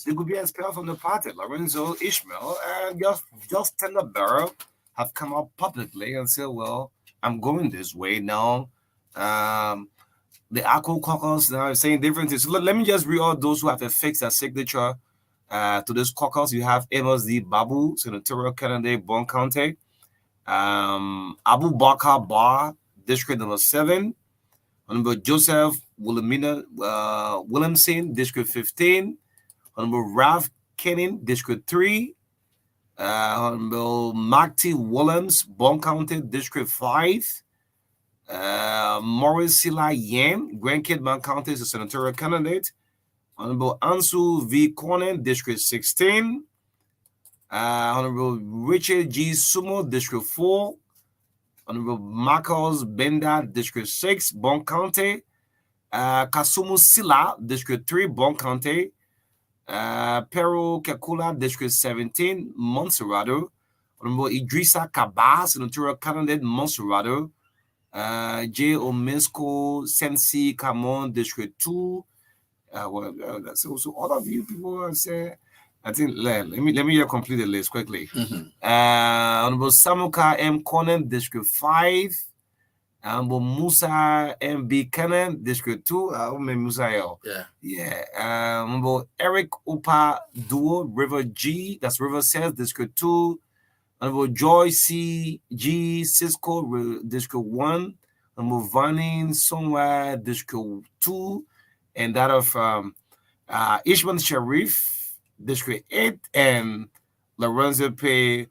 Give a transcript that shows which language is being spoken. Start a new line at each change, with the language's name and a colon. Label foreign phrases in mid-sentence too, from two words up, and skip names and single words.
English: They could be expelled from the party. Lorenzo Ishmael and just tender bearer have come out publicly and said, well, I'm going this way now. The ACO caucus now is saying different things. So let me just read all those who have affixed their signature to this caucus. You have Amos D. Babu, senatorial candidate, Bon County. Abu Bakar Bar, district number 7. Honorable Joseph Williamson, district 15. Honorable Ralph Kenning, district 3. Honorable Marty Williams, Bon County, district 5. Maurice Sila Yan, Grand Kidman County, is a senatorial candidate. Honorable Ansu V. Cornen, district 16. Honorable Richard G. Sumo, district 4. Honorable Marcos Benda, district 6, Bon County. Kasumu Sila, district 3, Bon County. Pero Kakula, district 17, Montserrado. Honorable Idrissa Kaba, senatorial candidate, Montserrado. J. Omesco Sensi Camon, district 2. That's also all of you people have said. I think let me just complete the list quickly. Honorable Samuka M. Conan, District 5. Honorable Musa M. B. Cannon, District 2. Musa L. Yeah. Honorable Eric Upa Duo, River G. That's River Says, District 2. Honorable Joy C. G. Cisco, District 1. Honorable Vanin Somewhere, District 2. And that of Ishman Sharif, District 8, and Lorenzo P.